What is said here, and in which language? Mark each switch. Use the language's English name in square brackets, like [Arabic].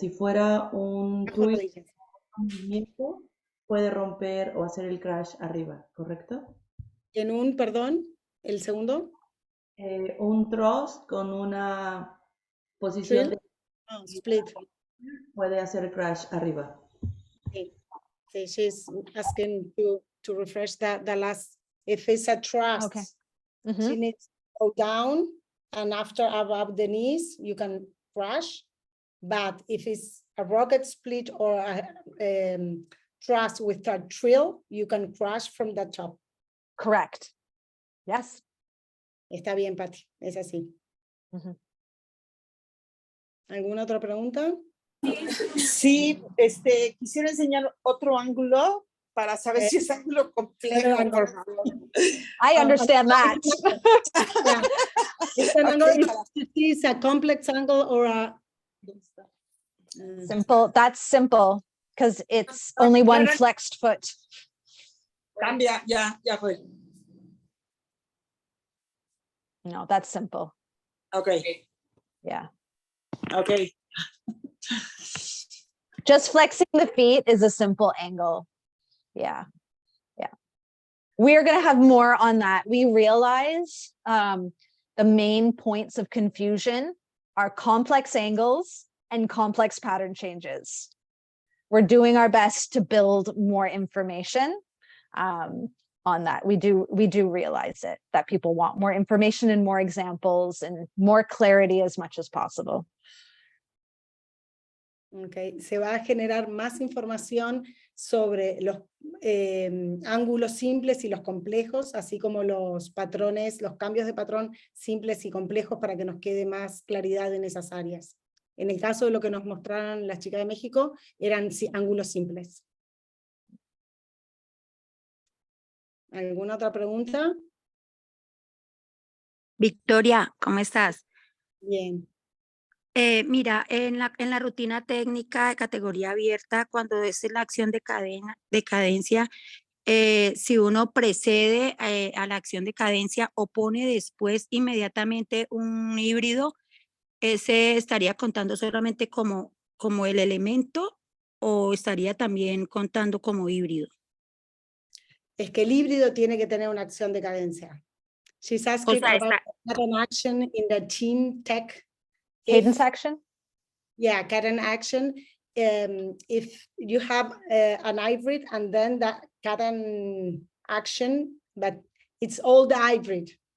[Spanish] Si fuera un twist, un movimiento, puede romper o hacer el crash arriba, ¿correcto? En un, perdón, el segundo. Un thrust con una posición de split. Puede hacer crash arriba. Sí. [English] Sí, she's asking to refresh the last, if it's a thrust, Okay. she needs to go down, and after above the knees, you can crash. But if it's a rocket split or a thrust with a trill, you can crash from the top. Correct. Yes. [Spanish] Está bien, Pati, es así. Ujú. ¿Alguna otra pregunta? Sí, quisiera enseñar otro ángulo para saber si es ángulo complejo, por favor. [English] I understand that. Yeah. It's an angle, it's a complex angle or a... Simple, that's simple, because it's only one flexed foot. [Spanish] Cambia, ya fue. [English] No, that's simple. Okay. Yeah. Okay. Just flexing the feet is a simple angle. Yeah. Yeah. We're going to have more on that. We realize the main points of confusion are complex angles and complex pattern changes. We're doing our best to build more information on that. We do realize it, that people want more information and more examples and more clarity as much as possible. Okay. [Spanish] Se va a generar más información sobre los ángulos simples y los complejos, así como los patrones, los cambios de patrón simples y complejos para que nos quede más claridad en esas áreas. En el caso de lo que nos mostraron las chicas de México, eran ángulos simples. ¿Alguna otra pregunta? Victoria, ¿cómo estás? Bien. Mira, en la rutina técnica de categoría abierta, cuando es la acción de cadencia, si uno precede a la acción de cadencia o pone después inmediatamente un híbrido, ¿ese estaría contando solamente como el elemento o estaría también contando como híbrido? Es que el híbrido tiene que tener una acción de cadencia. [English] She's asking about an action in the team tech. Cadence action? Yeah, cadence action. If you have an hybrid and then that cadence action, but it's all the hybrid.